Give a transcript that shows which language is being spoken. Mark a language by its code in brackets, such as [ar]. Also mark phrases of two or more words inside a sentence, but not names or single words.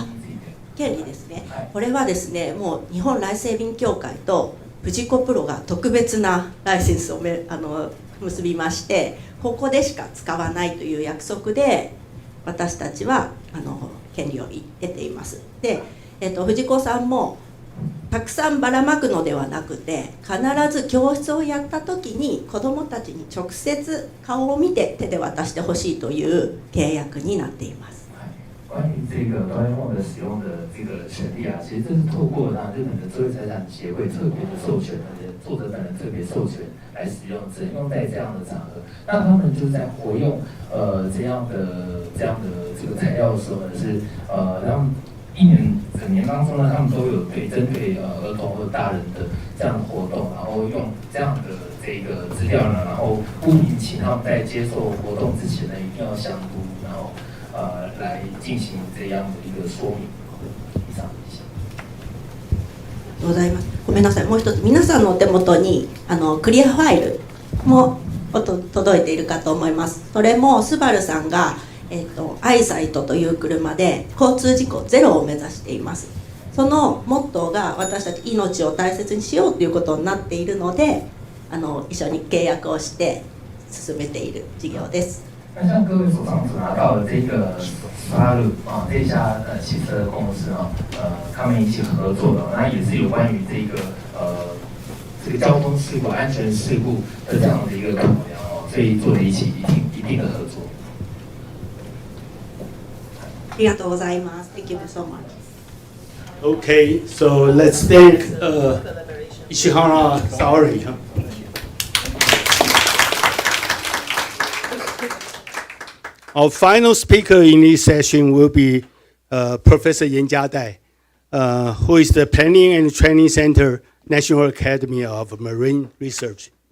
[ja] 権利ですね、はい、これはですね、もう日本ライフセービング協会とフジコプロが特別なライセンスを結びまして、ここでしか使わないという約束で私たちは権利を得ています。で、藤子さんもたくさんばらまくのではなくて、必ず教室をやった時に子どもたちに直接顔を見て手で渡してほしいという契約になっています。 [zh] 关于这个端末的使用的这个权利啊，其实这是透过让日本的智慧财产协会特别的授权，而且作者本人特别授权来使用，只能用在这样的场合。那他们就在活用这样的这个材料的时候呢，是让整年当中呢，他们都有针对儿童或大人的这样的活动，然后用这样的这个资料呢，然后不仅请他们在接受活动之前呢，一定要详读，然后来进行这样的一个说明。以上。 [ja] ございます。ごめんなさい。もう一つ、皆さんのお手元にクリアファイルも届いているかと思います。それもスバルさんがアイサイトという車で交通事故ゼロを目指しています。そのモットーが私たち命を大切にしようということになっているので、一緒に契約をして進めている事業です。那像各位手上所拿到的这个发路这家汽车公司他们一起合作的，那也是有关于这个交通事故、安全事故的这样的一个考量所以做了一定的合作。ありがとうございます。 [en] Thank you so much. Okay, so let's thank Ishihara Saori. Our final speaker in this session will be Professor Yan Jiadai, who is the Planning and Training Center, National Academy of Marine Research.